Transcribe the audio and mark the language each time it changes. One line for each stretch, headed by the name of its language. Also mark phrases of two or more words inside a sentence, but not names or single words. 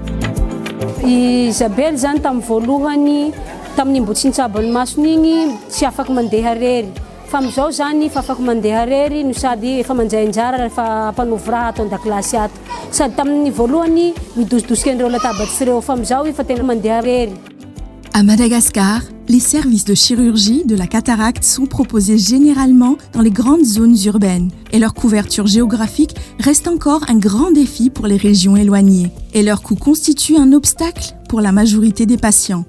Malagasy: Isabelle zany tamin'ny voalohany tamin'ny mbo tsy nitsabo ny masony igny tsy afaky mandeha rery fa amizao zany fa afaky mandeha rery no sady efa manjay anjara rehefa mpanovy raha atao an-dakilasy ato sady tamin'ny voalohany midosodosika andreo latabatsy reo fa amizao fa tena mandeha rery.
French: À Madagascar, les services de chirurgie de la cataracte sont proposés généralement dans les grandes zones urbaines et leur couverture géographique reste encore un grand défi pour les régions éloignées et leur coût constitue un obstacle pour la majorité des patients.